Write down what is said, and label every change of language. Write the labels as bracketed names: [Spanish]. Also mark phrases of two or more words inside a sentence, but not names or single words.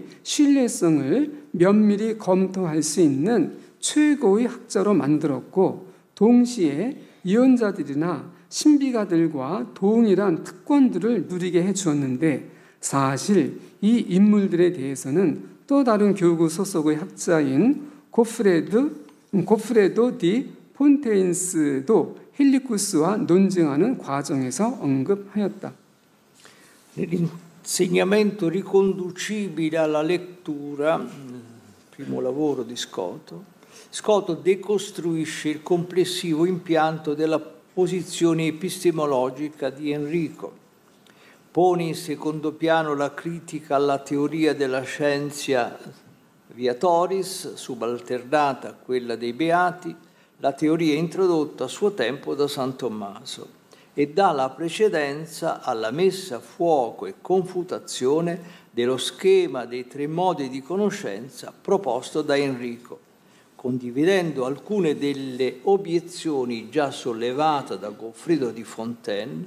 [Korean] 신뢰성을 면밀히 검토할 수 있는 최고의 학자로 만들었고, 동시에 예언자들이나 신비가들과 동일한 특권들을 누리게 해주었는데, 사실 이 인물들에 대해서는 또 다른 교구 소속의 학자인 고프레도 디 폰테인스도 헬리쿠스와 논증하는 과정에서 언급하였다. [Italian] Nell'insegnamento riconducibile alla lettura, primo lavoro di Scoto, Scoto decostruisce il complessivo impianto della posizione epistemologica di Enrico, pone in secondo piano la critica alla teoria della [Latin] scientia viatoris, [Italian] subalternata a quella dei beati, la teoria introdotta a suo tempo da San Tommaso, e dà la precedenza alla messa a fuoco e confutazione dello schema dei tre modi di conoscenza proposto da Enrico, condividendo alcune delle obiezioni già sollevate da Goffredo di Fontaine.